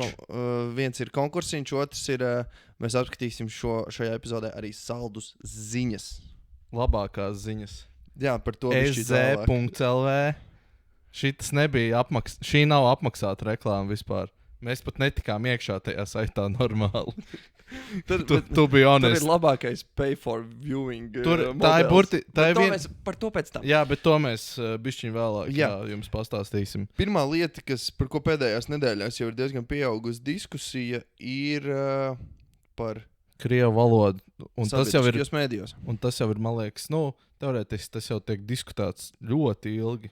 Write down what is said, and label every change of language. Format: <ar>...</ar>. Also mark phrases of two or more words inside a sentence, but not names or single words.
<lv>Viens ir konkursiņš, otrs ir, mēs apskatīsim šajā epizodē arī saldus ziņas. Labākās ziņas. Jā, par to SZ.LV. Šitas nebija šī nav apmaksāta reklāma vispār. Mēs pat netikām iekšā tajā saitā normāli. Tu biji honest. Tur ir labākais</lv> <en>pay for viewing</en> <lv>modelis. Par to pēc tam. Jā, bet to mēs bišķiņ vēlāk jums pastāstīsim. Pirmā lieta, par ko pēdējās nedēļās jau ir diezgan pieaugusi diskusija, ir par Krievu valodu. Un tas jau ir mēdījos. Un tas jau ir, man liekas, teorētiski tas jau tiek diskutēts ļoti ilgi.</lv>